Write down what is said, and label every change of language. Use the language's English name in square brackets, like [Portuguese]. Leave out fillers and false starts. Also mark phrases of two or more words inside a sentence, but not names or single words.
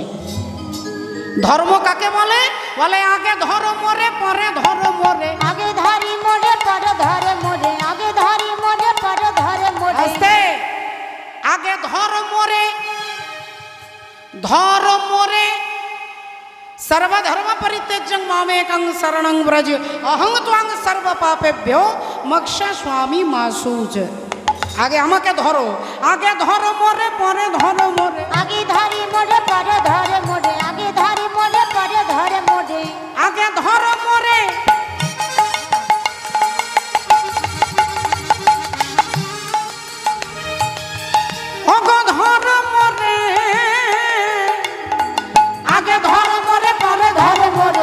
[Bangla] ধর্ম কাকে বলে? বলে আগে ধর মরে পরে ধর মরে, আগে ধরি মরে পরে ধরে মরে, আগে ধরি মরে পরে ধরে মরে। আস্তে, আগে ধর মরে, ধর মরে। [Sanskrit] सर्वधर्म परित्यज्य मामेकं शरणं व्रज अहं त्वां सर्व पापेभ्यो मोक्ष स्वामी मासूच। [Bangla] আগে আমাকে ধরো, আগে ধরো মোরে পরে ধরো মোরে, আগে ধরে মোরে পরে ধরে মোরে, আগে ধরে মোরে পরে ধরে মোরে, আগে ধরো মোরে, ওগো ধরো মোরে, আগে ধরো মোরে পরে ধরো মোরে,